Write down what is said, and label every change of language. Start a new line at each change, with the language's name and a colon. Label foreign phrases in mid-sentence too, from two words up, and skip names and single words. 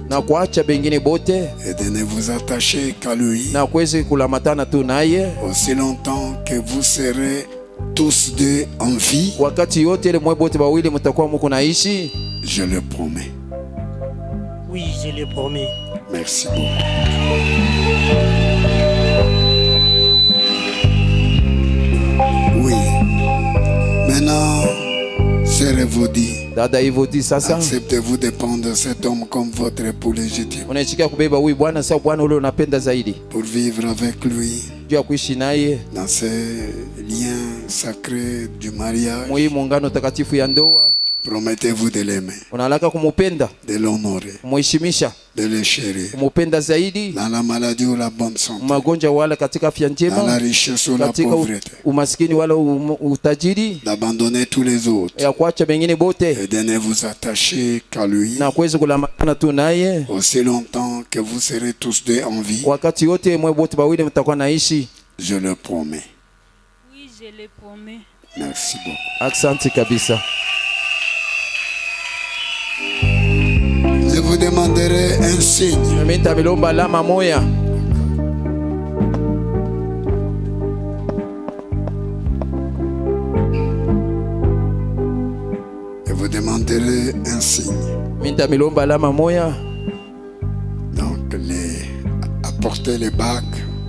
Swahili: na kuacha bengine bote,
French: et de ne vous attacher qu'à lui
Swahili: na kuwezi kulamatana tu naye
French: aussi longtemps que vous serez tous deux en vie.
Swahili: wakati yote ile mwe bote bawili mtakuwa muko naishi.
French: Je le promets. Oui, je le promets. Merci beaucoup. Oui. Maintenant, sœur Evodi,
Swahili: Dada Evodi, sasa
French: acceptez-vous de prendre cet homme comme votre époux légitime
Swahili: unaichikia kubeba huyu bwana sawa bwana ule unapenda zaidi,
French: pour vivre avec lui
Swahili: juu ya kuishi naye
French: dans ces liens sacrés du mariage?
Swahili: mu hii muungano takatifu ya ndoa?
French: Promettez-vous de l'aimer,
Swahili: Unalaka kumupenda,
French: de l'honorer,
Swahili: kumuheshimisha,
French: de le chérir
Swahili: kumupenda zaidi
French: dans la maladie ou la bonne santé,
Swahili: magonjwa wala katika afya
French: dans la
Swahili: njema,
French: richesse ou la
Swahili: katika
French: pauvreté,
Swahili: umaskini wala utajiri,
French: d'abandonner tous les autres
Swahili: ya kuacha bengine bote
French: et de ne vous attacher qu'à lui
Swahili: na kuweza kulamatana tu naye
French: aussi longtemps que vous serez tous deux en vie.
Swahili: wakati yote mwe bote bawili mtakuwa naishi.
French: Je le promets. Oui, je le promets. Merci beaucoup.
Swahili: Asante kabisa.
French: demanderez un signe. Et vous demanderez un signe. Donc, apportez les bagues.